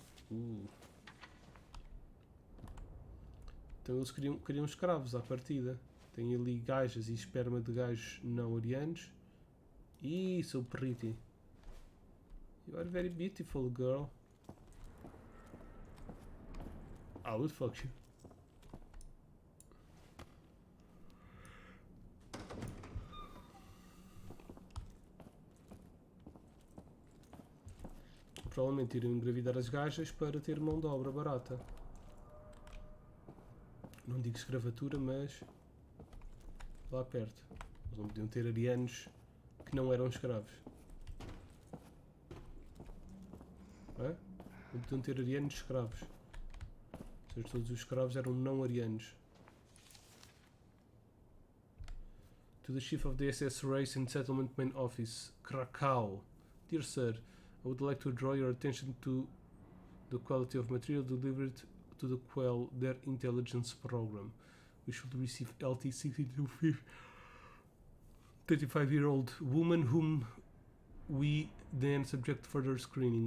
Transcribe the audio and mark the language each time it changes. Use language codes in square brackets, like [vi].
[pt] Então eles queriam escravos à partida. Tem ali gajas e esperma de gajos não arianos. [en] So pretty. You are very beautiful, girl. I would fuck you. [pt] Provavelmente iriam engravidar as gajas para ter mão de obra barata. Não digo escravatura, mas lá perto. Eles não podiam ter arianos que não eram escravos. Não podiam ter arianos escravos. Ou seja, todos os escravos eram não arianos. [en] To the Chief of the SS Race and Settlement Main Office, Krakow. Dear Sir, I would like to draw your attention to the quality of material delivered to the Quell, their intelligence program. We should receive LT 60 to 35-year-old woman whom we then subject to further screening.